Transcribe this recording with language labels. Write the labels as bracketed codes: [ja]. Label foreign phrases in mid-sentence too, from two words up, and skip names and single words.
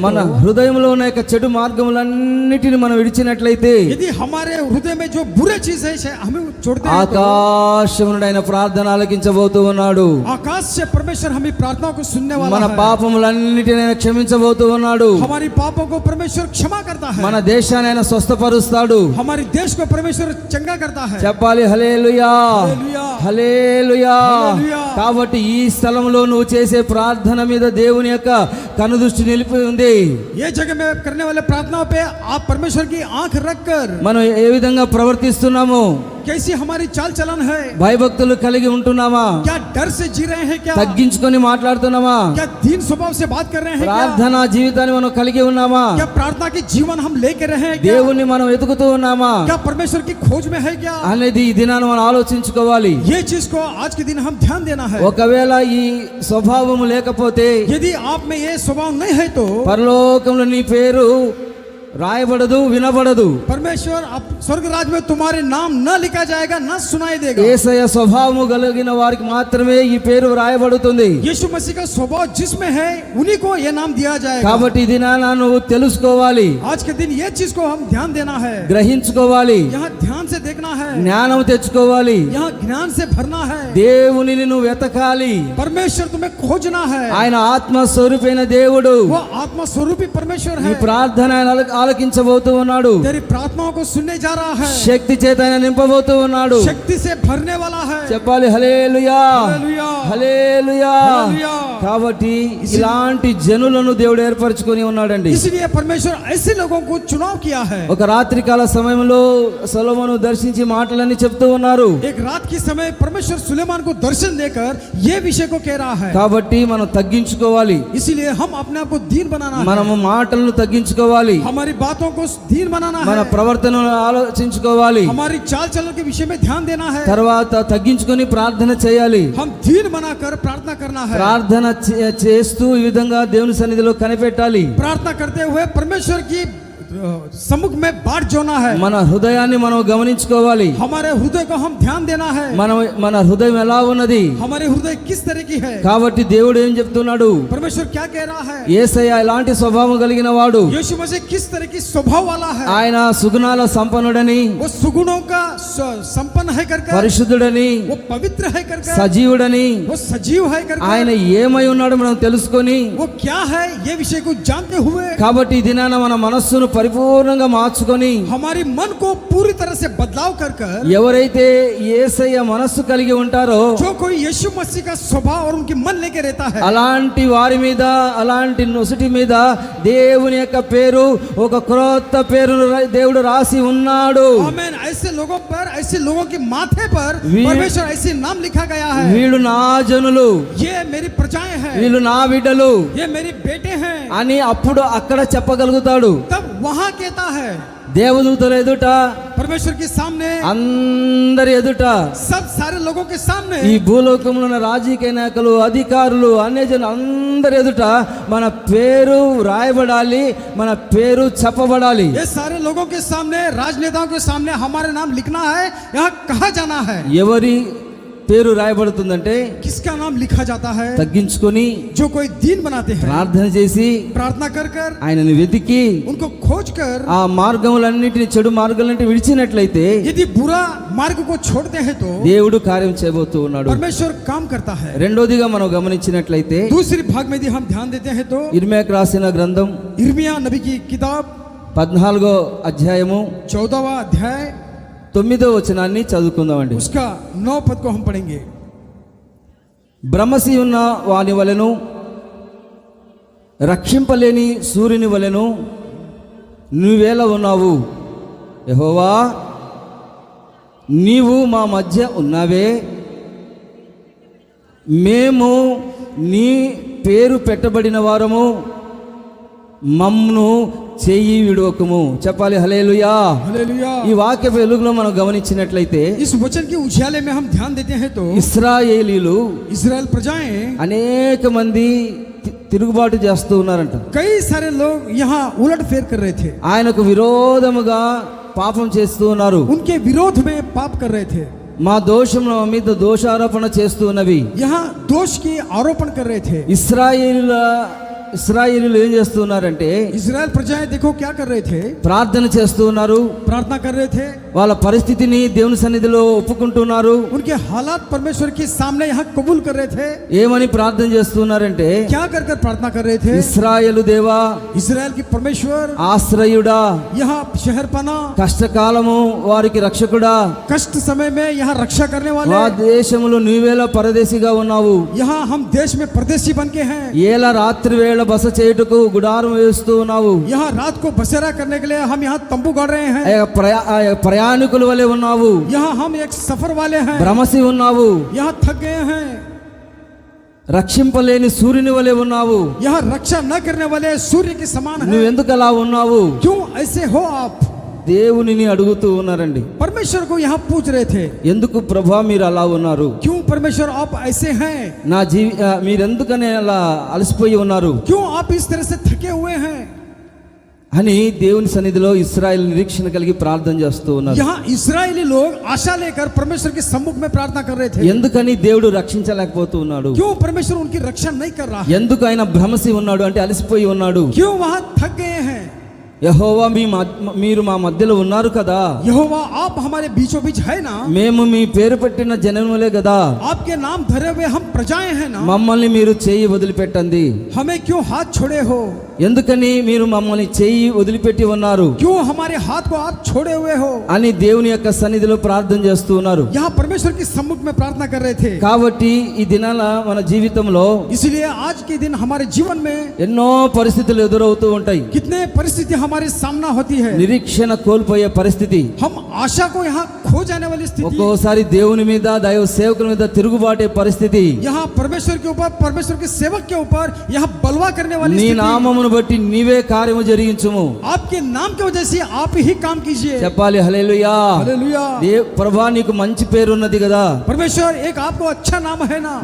[te] మన [hi] तो, [te] హృదయంలో ఉన్న యొక్క చెడు మార్గములన్నిటిని మనం విడిచినట్లయితే [hi] यदि हमारे हृदय में जो बुरे चीज है हमें छोड़ते हैं तो, [te] ఆకాశము నుండి ఆయన ప్రార్థన ఆలకించబోతూ ఉన్నాడు. [hi] आकाश से परमेश्वर हमारी प्रार्थनाओं को सुनने वाला [te] మన [hi] है। [te] పాపములన్నిటిని ఆయన క్షమించబోతూ ఉన్నాడు. [hi] हमारी पापों को परमेश्वर क्षमा करता है। [te] మన దేశాన్ని ఆయన స్వస్థపరుస్తాడు. [hi] हमारे देश को परमेश्वर चंगा करता है। [te] చెప్పాలి హల్లెలూయా, హల్లెలూయా, హల్లెలూయా. హల్లెలూయా. కాబట్టి ఈ స్థలంలో నువ్వు చేసే ప్రార్థన మీద దేవుని యొక్క కనుదృష్టి నిలిపి ఉంది. [hi] ये जगह में करने वाले प्रार्थनाओं पे आप परमेश्वर की आंख रखकर [te] మనం ఏ విధంగా ప్రవర్తిస్తున్నాము? [hi] कैसी हमारी चाल चलन है। [te] భయభక్తులు కలిగి ఉంటున్నామా? [hi] क्या डर से जी रहे हैं? क्या [te] తగ్గించుకొని మాట్లాడుతున్నామా? [hi] क्या दीन स्वभाव से बात कर रहे हैं? क्या [te] ప్రార్థనా జీవితాన్ని మనం కలిగి ఉన్నామా? [hi] क्या प्रार्थना की जीवन हम लेके रहे हैं? क्या [te] దేవుణ్ణి మనం వెతుకుతూ ఉన్నామా [hi] क्या परमेश्वर की खोज में है? क्या [te] అనేది ఈ దినాన్ని మనం ఆలోచించుకోవాలి. [hi] ये चीज को आज के दिन हम ध्यान देना है। [te] ఒకవేళ ఈ స్వభావము లేకపోతే [hi] यदि आप में ये स्वभाव नहीं है तो [te] పరలోకంలో నీ పేరు రాయబడదు, వినబడదు. [hi] परमेश्वर अब स्वर्ग राज में तुम्हारे नाम न लिखा जाएगा, न सुनाई देगा। [te] యేసయ్య స్వభావము కలిగిన వారికి మాత్రమే ఈ పేరు రాయబడుతుంది. [hi] यीशु मसीह का स्वभाव जिसमें है उन्हीं को ये नाम दिया जाएगा। [te] కాబట్టి ఈ దినాన నువ్వు తెలుసుకోవాలి, [hi] आज के दिन ये चीज को हम ध्यान देना है, [te] గ్రహించుకోవాలి, [hi] यहाँ ध्यान से देखना है, [te] జ్ఞానం తెచ్చుకోవాలి. [hi] यहाँ ज्ञान से भरना है। [te] దేవునిని నువ్వు వెతకాలి. [hi] परमेश्वर तुम्हें खोजना है। [te] ఆయన ఆత్మ స్వరూపైన దేవుడు. [hi] वो आत्मा स्वरूपी परमेश्वर [te] నీ [hi] है। [te] ప్రార్థన ఆయన ఆలకించబోతూ ఉన్నాడు. [hi] तेरी प्रार्थनाओं को सुनने जा रहा है, [te] శక్తి చేత ఆయన నింపబోతూ ఉన్నాడు. [hi] शक्ति से भरने वाला है। [te] చెప్పాలి హల్లెలూయా, [hi] हालेलुया, [te] హల్లెలూయా. [hi] हालेलुया। [te] కాబట్టి ఇలాంటి జనులను దేవుడు ఏర్పరచుకొని ఉన్నాడండి. [hi] इसलिए परमेश्वर ऐसे लोगों को चुनाव किया है। [te] ఒక రాత్రికాల సమయంలో సొలొమోను దర్శించి మాటలన్నీ చెప్తూ ఉన్నారు. [hi] एक रात के समय परमेश्वर सुलेमान को दर्शन देकर ये विषय को कह रहा है। [te] కాబట్టి మనం తగ్గించుకోవాలి, [hi] इसीलिए हम अपने आप को दीन बनाना है, [te] మనము మాటలను తగ్గించుకోవాలి, [hi] हमारी बातों को दीन बनाना [te] మన [hi] है, [te] ప్రవర్తనను ఆలోచించుకోవాలి, [hi] हमारी चाल चलन के विषय में ध्यान देना है, [te] తర్వాత తగ్గించుకొని ప్రార్థన చేయాలి. [hi] हम दीन बनाकर प्रार्थना करना है, [te] ప్రార్థన చేస్తూ ఈ విధంగా దేవుని సన్నిధిలో కనిపెట్టాలి. [hi] प्रार्थना करते हुए परमेश्वर की सम्मुख में बाट जोना है, [te] మన హృదయాన్ని మనం గమనించుకోవాలి. [hi] हमारे हृदय को हम ध्यान देना है, [te] మన హృదయం ఎలా ఉన్నది. [hi] हमारे हृदय किस तरह की है। [te] కాబట్టి దేవుడు ఏం చెప్తున్నాడు, [hi] परमेश्वर क्या कह रहा है, [te] యేసయ్య ఎలాంటి స్వభావం కలిగిన వాడు, [hi] यीशु मसीह किस तरह की स्वभाव वाला है, [te] ఆయన సుగుణాల సంపన్నుడని, [hi] वो सुगुणों का संपन्न है कर [te] పరిశుద్ధుడని, [hi] वो पवित्र है कर [te] సజీవుడని, [hi] वो सजीव है कर [te] ఆయన ఏమై ఉన్నాడో మనం తెలుసుకొని, [hi] वो क्या है ये विषय को जानते हुए [te] కాబట్టి ఈ దినాన మన మనస్సును పరిపూర్ణంగా మార్చుకొని, [hi] हमारी मन को पूरी तरह से बदलाव कर [te] ఎవరైతే యేసయ్య మనస్సు కలిగి ఉంటారో [hi] जो कोई यीशु मसीह का स्वभाव और उनकी मन लेके रहता है, [te] అలాంటి వారి మీద, అలాంటి నుసుటి మీద దేవుని యొక్క పేరు, ఒక క్రొత్త పేరును దేవుడు రాసి ఉన్నాడు. [hi] आमीन। ऐसे लोगों पर, ऐसे लोगों के माथे पर वी- परमेश्वर ऐसे नाम लिखा गया है, [te] వీళ్ళు నా జనులు, [hi] ये मेरी प्रजाएं हैं, [te] వీళ్ళు నా బిడ్డలు [hi] ये मेरी बेटे हैं। [te] అని అప్పుడు అక్కడ చెప్పగలుగుతాడు. [hi] तब वहां कहता है [te] దేవదూతల ఎదుట, [hi] परमेश्वर के सामने, [te] అందరి ఎదుట, [hi] सब सारे लोगों के सामने, [te] ఈ భూలోకంలో ఉన్న రాజకీయ నాయకులు, అధికారులు, అన్యజనులు అందరి ఎదుట మన పేరు రాయబడాలి, మన పేరు చెప్పబడాలి. [hi] ये सारे लोगों के सामने, राजनेताओं के सामने हमारे नाम लिखना है, यहाँ कहा जाना है। [te] ఎవరి పేరు రాయబడుతుందంటే [hi] किसका नाम लिखा जाता है, [te] తగ్గించుకొని [hi] जो कोई दीन बनाते हैं, [te] ప్రార్థన చేసి [hi] प्रार्थना कर कर [te] ఆయనను వెతికి [hi] उनको खोज कर, [te] ఆ మార్గములన్నిటిని, చెడు మార్గాలన్నిటిని విడిచినట్లయితే [hi] यदि बुरा मार्ग को छोड़ते हैं तो [te] దేవుడు కార్యం చేయబోతూ ఉన్నాడు. [hi] परमेश्वर काम करता है। [te] రెండోదిగా మనం గమనించినట్లయితే [hi] दूसरी भाग में यदि हम ध्यान देते हैं तो [te] ఇర్మియాకు రాసిన గ్రంథం [hi] यिर्मयाह नबी की किताब [te] 14వ అధ్యాయము [hi] 14वां अध्याय [te] 9వ వచనాన్ని చదువుకుందామండి. [hi] उसका 9 पद को हम पढ़ेंगे। [te] భ్రమసి ఉన్న వాని వలెను, రక్షింపలేని సూర్యుని వలెను నువ్వేలా ఉన్నావు యెహోవా, నీవు మా మధ్య ఉన్నావే, మేము నీ పేరు పెట్టబడిన వారము, మమ్ను చెయ్యి విడవకము. చెప్పాలి హల్లెలూయా. [hi] हालेलुया। [te] ఈ వాక్య వెలుగులో మనం గమనించినట్లయితే [hi] इस वचन के उजाले में हम ध्यान देते हैं तो [te] ఇశ్రాయేలీలు [hi] इस्राएल प्रजाएं, [te] అనేక మంది తిరుగుబాటు చేస్తూ ఉన్నారంట. [hi] कई सारे लोग यहाँ उलट फेर कर रहे थे, [te] ఆయనకు విరోధముగా పాపం చేస్తూ ఉన్నారు. [hi] उनके विरोध में पाप कर रहे थे, [te] మా దోషముల మీద దోషారోపణ చేస్తూ ఉన్నవి. [hi] यहाँ दोष की आरोपण कर रहे थे। [te] ఇస్రాయేలీలు ఏం చేస్తూ ఉన్నారంటే [hi] इस्राएल प्रजाएं देखो क्या कर रहे थे, [te] ప్రార్థన చేస్తూ ఉన్నారు, [hi] प्रार्थना कर रहे थे, [te] వాళ్ళ పరిస్థితిని దేవుని సన్నిధిలో ఒప్పుకుంటున్నారు. [hi] उनके हालात परमेश्वर के सामने यहाँ कबूल कर रहे थे। [te] ఏమని ప్రార్థన చేస్తున్నారంటే, [hi] क्या कर कर प्रार्थना कर रहे थे, [te] ఇశ్రాయేలు దేవా, [hi] इस्राएल की परमेश्वर, [te] ఆశ్రయుడా, [hi] यहाँ शहरपना, [te] కష్టకాలము వారికి రక్షకుడా, [hi] कष्ट समय में यहाँ रक्षा करने [te] మా [hi] वाले, [te] దేశములో నీవేలా పరదేశిగా ఉన్నావు, [hi] यहाँ हम देश में परदेशी बन के हैं, [te] ఏలా రాత్రి వేళ బస చేయుటకు గుడారం వేస్తూ ఉన్నావు, [hi] यहाँ रात को बसेरा करने के लिए हम यहाँ तंबू गाड़ रहे हैं, [te] ప్రయాణికుల వలె ఉన్నావు, [hi] यहाँ हम एक सफर वाले हैं, [te] భ్రమసి ఉన్నావు, [hi] यहाँ थक गए हैं, [te] రక్షింపలేని సూర్యుని వలె ఉన్నావు, [hi] यहाँ रक्षा न करने वाले सूर्य के समान [te] నువ్వు [hi] हैं, [te] ఎందుకు అలా ఉన్నావు, [hi] क्यों ऐसे हो आप। [te] దేవునిని అడుగుతూ ఉన్నారండి. [hi] परमेश्वर को यहाँ पूछ रहे थे, [te] ఎందుకు ప్రభా మీరు అలా ఉన్నారు, [hi] क्यों परमेश्वर आप ऐसे हैं, [te] మీరెందుకనే అలా అలసిపోయి ఉన్నారు [hi] क्यों आप इस तरह से थके हुए हैं। [te] అని దేవుని సన్నిధిలో ఇశ్రాయేలు నిరీక్షణ కలిగి ప్రార్థన చేస్తూ ఉన్నారు. [hi] यहाँ इस्राएली लोग आशा लेकर परमेश्वर के सम्मुख में प्रार्थना कर रहे थे, [te] ఎందుకని దేవుడు రక్షించలేకపోతూ ఉన్నాడు, [hi] क्यों परमेश्वर उनकी रक्षा नहीं कर रहा है, [te] ఎందుకు ఆయన భ్రమసి ఉన్నాడు అంటే అలసిపోయి ఉన్నాడు. [hi] क्यों वहां थक गए हैं। [te] యెహోవా మీరు మా మధ్యలో ఉన్నారు కదా, [hi] यहोवा आप हमारे बीचों बीच है ना, [te] మేము మీ పేరు పెట్టిన జనములే కదా, [hi] आपके नाम धरे हुए हम प्रजाएं हैं ना, [te] మమ్మల్ని మీరు చేయి వదిలిపెట్టండి, [hi] हमें क्यों हाथ छोड़े हो। [te] ఎందుకని మీరు మమ్మల్ని చెయ్యి వదిలిపెట్టి ఉన్నారు [hi] क्यों हमारे हाथ को आप छोड़े हुए हो। [te] అని దేవుని యొక్క సన్నిధిలో ప్రార్థన చేస్తూ ఉన్నారు. [hi] यहाँ परमेश्वर के सम्मुख में प्रार्थना कर रहे थे। [te] కాబట్టి ఈ దినాల మన జీవితంలో [hi] इसलिए आज के दिन हमारे जीवन में [te] ఎన్నో పరిస్థితులు ఎదురవుతూ ఉంటాయి. [hi] कितने परिस्थिति हमारे सामना होती है। [te] నిరీక్షణ కోల్పోయే పరిస్థితి, [hi] हम आशा को यहाँ खो जाने वाली स्थिति, [te] ఒక్కోసారి దేవుని మీద దైవ సేవకుల మీద తిరుగుబాటే పరిస్థితి, [hi] यहाँ परमेश्वर के ऊपर परमेश्वर के सेवक के ऊपर यहाँ बलवा करने वाली [te] నీ [hi] स्थिति। [te] నామమును బట్టి నీవే కార్యము జరిగించుము. [hi] आपके नाम की वजह से आप ही काम कीजिए। [te] చెప్పాలి హల్లెలూయా. [hi] हालेलुया। [te] ప్రభా నీకు మంచి పేరు ఉన్నది కదా, [hi] परमेश्वर एक आपको अच्छा नाम है ना,